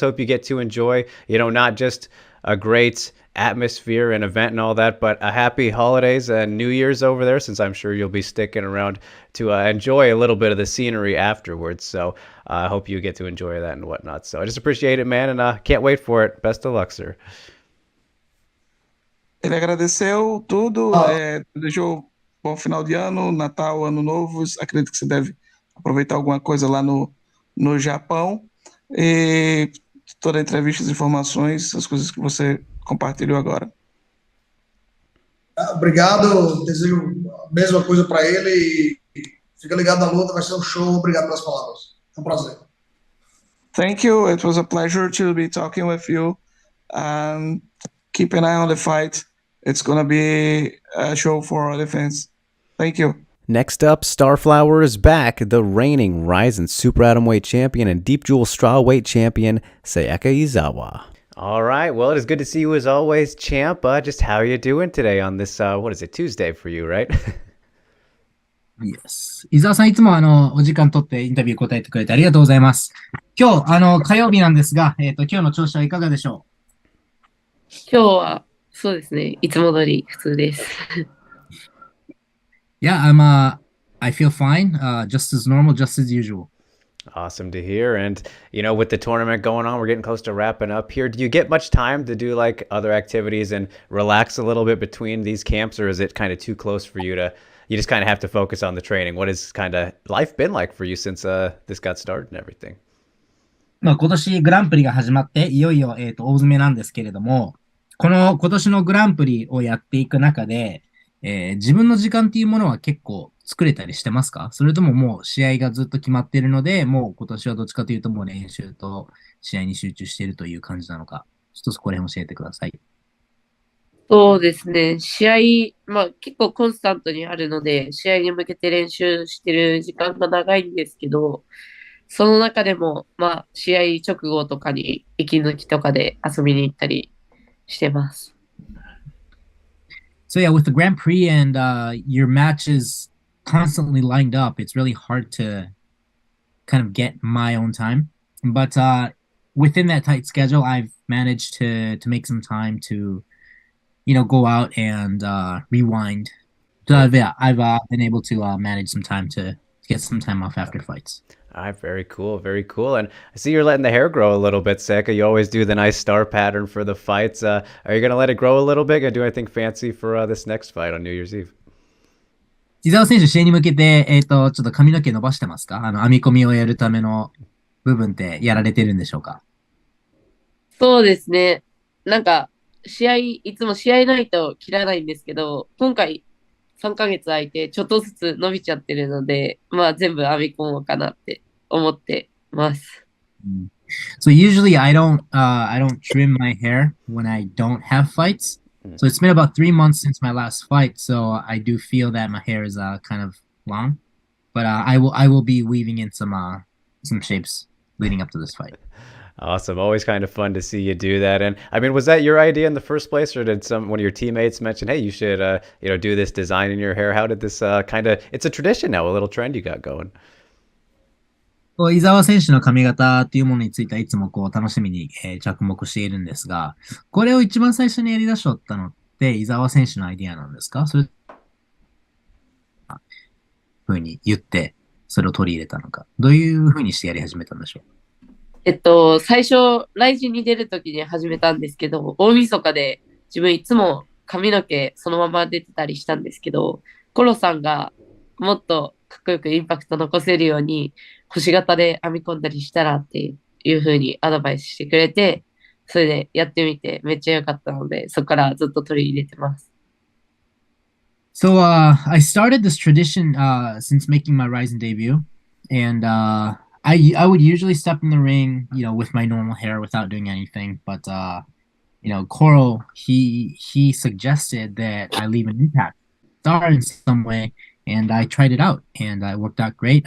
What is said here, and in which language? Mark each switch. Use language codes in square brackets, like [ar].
[en] Hope you get to enjoy, you know, not just a great atmosphere and event and all that, but a happy holidays and New Year's over there, since I'm sure you'll be sticking around to enjoy a little bit of the scenery afterwards. So I hope you get to enjoy that and whatnot. So I just appreciate it, man, and can't wait for it. Best of luck, sir. [pt] Ele agradeceu tudo, desejou bom final de ano, Natal, Ano Novo. Acredito que você deve aproveitar alguma coisa lá no Japão. E toda a entrevista, as informações, as coisas que você compartilhou agora. Obrigado, desejo a mesma coisa para ele e fica ligado na luta, vai ser um show. Obrigado pelas palavras. É um prazer. [en] Thank you. It was a pleasure to be talking with you. And keep an eye on the fight. It's going to be a show for all the fans. Thank you. Next up, Starflower is back, the reigning Ryzen Super Atomweight Champion and Deep Jewel Strawweight Champion, Seika Izawa. All right, well, it is good to see you as always, champ. Just how are you doing today on this, what is it, Tuesday for you, right? Yes. [ja] 伊沢さん、いつもお時間取ってインタビュー答えてくれてありがとうございます。今日、火曜日なんですが、今日の調子はいかがでしょ今日は、そうですね。いつも通り普通です。 [en] Yeah, I feel fine, just as normal, just as usual. Awesome to hear. And, with the tournament going on, we're getting close to wrapping up here. Do you get much time to do like other activities and relax a little bit between these camps, or is it kind of too close for you you just kind of have to focus on the training? What has kind of life been like for you since this got started and everything? [ja] 今年グランプリが始まって、いよいよ、大詰めなんですけれども、今年のグランプリをやっていく中で、自分の時間っていうものは結構作れたりしてますか？それとももう試合がずっと決まっているので、もう今年はどっちかというともう練習と試合に集中しているという感じなのか、ちょっとそこら辺教えてください。そうですね。試合、結構コンスタントにあるので、試合に向けて練習してる時間が長いんですけど、その中でも、試合直後とかに息抜きとかで遊びに行ったりしてます。 [en] So yeah, with the Grand Prix and your matches constantly lined up, it's really hard to kind of get my own time. But within that tight schedule, I've managed to make some time to, go out and rewind. So I've been able to manage some time to get some time off after fights. All right, very cool, very cool. And I see you're letting the hair grow a little bit, Seika. You always do the nice star pattern for the fights. Are you going to let it grow a little bit? Gonna do anything fancy for this next fight on New Year's Eve? [ja] 伊沢選手、試合に向けて、ちょっと髪の毛伸ばしてますか？編み込みをやるための部分ってやられてるんでしょうか？そうですね。なんか、いつも試合ないと切らないんですけど、今回3ヶ月空いてちょっとずつ伸びちゃってるので、全部編み込もうかなって思ってます。 [en] So usually I don't trim my hair when I don't have fights. So it's been about 3 months since my last fight. So I do feel that my hair is kind of long, but I will be weaving in some shapes leading up to this fight. Awesome. Always kind of fun to see you do that. And I mean, was that your idea in the first place, or did one of your teammates mention, hey, you should, do this design in your hair? How did this it's a tradition now, a little trend you got going? [ja] 伊沢選手の髪型というものについてはいつも楽しみに、着目しているんですが、これを一番最初にやり出しとったのって伊沢選手のアイディアなんですか？それふうに言ってそれを取り入れたのか、どういうふうにしてやり始めたんでしょう？最初、ライジンに出るときに始めたんですけど、大晦日で自分いつも髪の毛そのまま出てたりしたんですけど、コロさんがもっとかっこよくインパクト残せるように星型で編み込んだりしたらっていう風にアドバイスしてくれて、それでやってみてめっちゃ良かったので、そこからずっと取り入れてます。 [en] So I started this tradition since making my Ryzen debut, and I would usually step in the ring, with my normal hair without doing anything. But Coral, he suggested that I leave an impact star in some way, and I tried it out, and it worked out great.